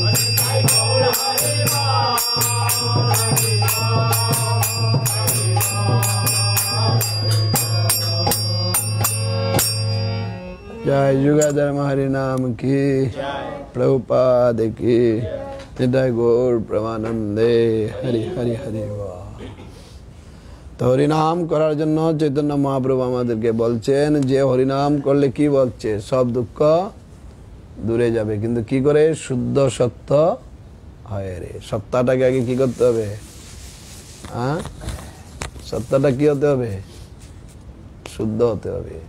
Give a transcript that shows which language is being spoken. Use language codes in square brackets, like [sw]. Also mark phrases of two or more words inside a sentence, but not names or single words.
[bn] নিতাই গৌর হরে বল, হরে বল. জয় যুগধর মহারী নাম কি, প্রভুপাদ কি, নিতাই গৌর প্রমানন্দে, হরি হরি হরি বল. তো হরিনাম করার জন্য চৈতন্য মহাপ্রভু আমাদেরকে বলছেন যে হরিনাম করলে কি বলছে সব দুঃখ দূরে যাবে কিন্তু কি করে শুদ্ধ সত্য হয় রে সত্তাটাকে আগে কি করতে হবে হ্যাঁ সত্তাটা কি হতে হবে শুদ্ধ হতে হবে